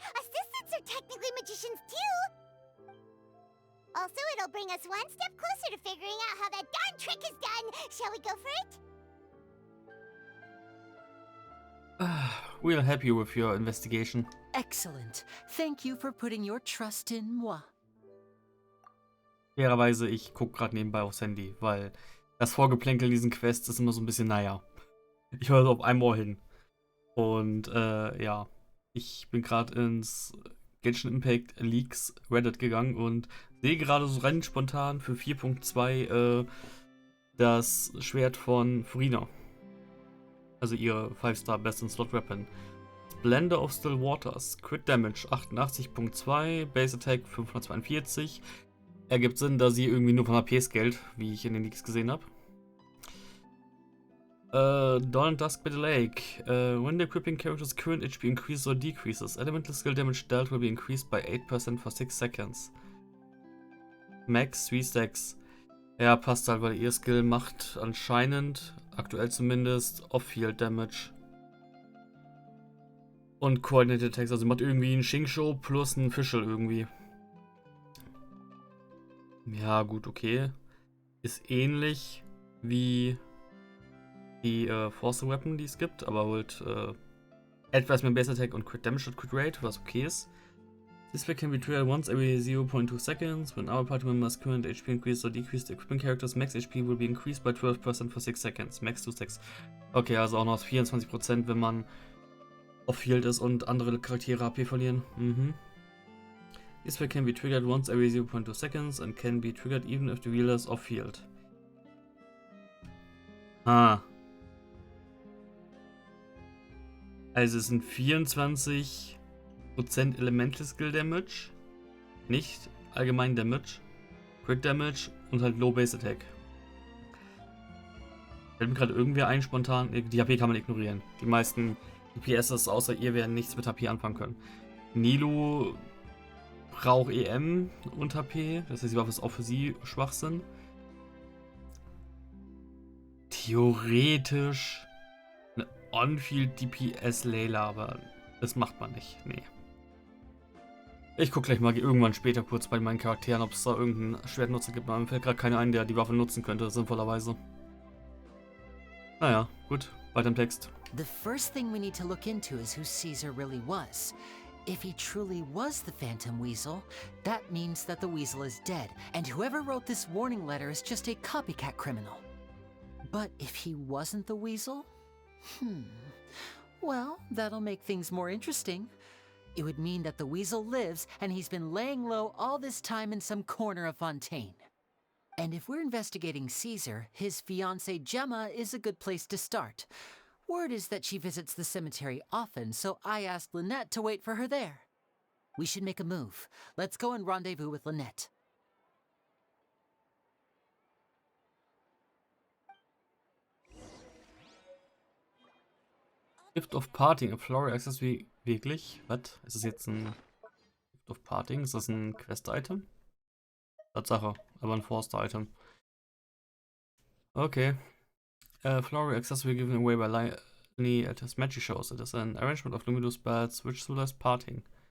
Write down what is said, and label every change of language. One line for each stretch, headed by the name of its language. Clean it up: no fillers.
English: Assistants are technically magicians too! Also, it'll bring us one step closer to figuring out how that darn trick is done! Shall we go for it? We'll help you with your investigation. Excellent. Thank you for putting your trust in moi.
German: Fairerweise, ich gucke gerade nebenbei aufs Handy, weil das Vorgeplänkel in diesen Quests ist immer so ein bisschen, naja. Ich höre so auf einem Ohr hin. Und ja, ich bin gerade ins Genshin Impact Leaks Reddit gegangen und sehe gerade so rein spontan für 4.2 das Schwert von Furina. Also ihre
English: 5-Star Best in Slot Weapon. Splendor of Still Waters. Crit Damage 88.2, Base Attack 542.
German: Ergibt Sinn, da sie irgendwie nur von HP scaled, wie ich in den Leaks gesehen habe.
English: Dawn and Dusk by the Lake. When the equipping character's current HP increases or decreases, elemental skill damage dealt will be increased by 8% for 6 seconds. Max 3 stacks.
German: Ja, passt halt, weil ihr Skill macht anscheinend, aktuell zumindest, Off-Field Damage. Und Coordinated Attacks, also macht irgendwie einen Shingsho plus einen Fischl irgendwie. Ja, gut, okay. Ist ähnlich wie die Force Weapon, die es gibt, aber halt etwas mehr Base Attack und Crit Damage und Crit Rate, was okay ist.
English: This effect can be triggered once every 0.2 seconds. When our party member's current HP increases or decreases, the equipping character's max HP will be increased by 12% for 6 seconds. Max to 6.
German: Okay, also auch noch 24%, wenn man off-field ist und andere Charaktere HP verlieren.
English: This effect can be triggered once every 0.2 seconds and can be triggered even if the wheeler is off-field.
German: Also es sind 24% Elemental Skill Damage, nicht allgemein Damage, Crit Damage und halt Low Base Attack. Fällt mir gerade irgendwer ein spontan, die HP kann man ignorieren. Die meisten DPSs außer ihr werden nichts mit HP anfangen können. Nilo braucht EM und HP, das heißt, die Waffe ist auch für sie Schwachsinn. Theoretisch eine On-Field DPS Layla, aber das macht man nicht, nee. Ich gucke gleich mal irgendwann später kurz bei meinen Charakteren, ob es da irgendeinen Schwertnutzer gibt. Mir fällt gerade keiner ein, der die Waffe nutzen könnte, sinnvollerweise. Naja, gut, weiter im Text.
English: The first thing we need to look into is who Caesar really was. If he truly was the Phantom Weasel, that means that the Weasel is dead, and whoever wrote this warning letter is just a copycat criminal. But if he wasn't the Weasel? Well, that'll make things more interesting. It would mean that the Weasel lives, and he's been laying low all this time in some corner of Fontaine. And if we're investigating Caesar, his fiancée Gemma is a good place to start. Word is that she visits the cemetery often, so I asked Lynette to wait for her there. We should make a move. Let's go and rendezvous with Lynette. Gift of Parting, a Floral Accessory.
German: Wirklich? Was? Ist das jetzt ein Gift of Parting? Ist das ein Quest-Item? Tatsache, aber ein Forster-Item. Okay.
English: Floral Accessory given away by Liny at his magic shows. It is an arrangement of luminous spells which symbolise parting.